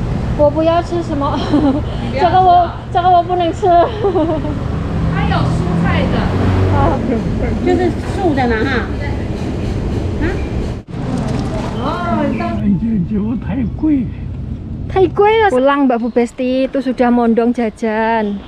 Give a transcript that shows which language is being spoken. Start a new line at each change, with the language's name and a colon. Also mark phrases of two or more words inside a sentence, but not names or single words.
Chinese: 我不要吃什么，这个我不能吃。它有蔬菜的，啊，就是素的嘛哈。啊？哦，就太贵。太贵了.
Indonesian: Pulang Mbak Bu Besti itu sudah mondong jajan.